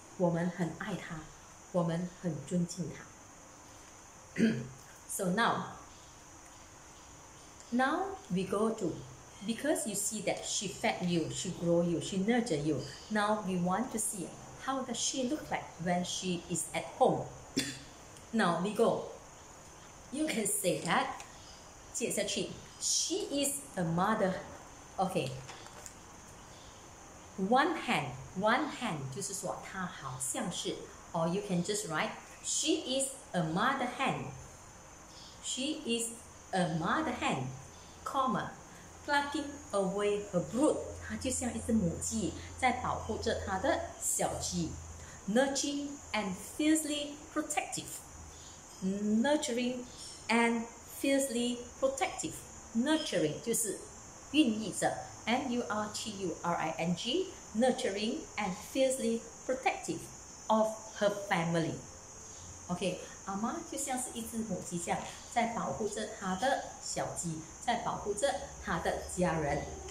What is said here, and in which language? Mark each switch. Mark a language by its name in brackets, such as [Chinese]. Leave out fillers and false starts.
[Chinese] 我们很爱她，我们很尊敬她。 [English] So now we go to, because you see that she fed you, she grow you, she nurture you. Now we want to see how does she look like when she is at home. Now we go. You can say that. [Chinese] 接下去 [English] she is a mother. Okay. One hand [Chinese] 就是说她好像是 [English] or you can just write she is a mother hen. She is a mother hen, comma, plucking away her brood. [Chinese] 她就像一只母鸡在保护着她的小鸡。 [English] Nurturing and fiercely protective. Nurturing and fiercely protective. [Chinese] Nurturing 就是孕育着。 [English] Nurturing, nurturing and fiercely protective of her family. [Chinese] OK, 阿妈就像是一只母鸡这样，在保护着她的小鸡，在保护着她的家人。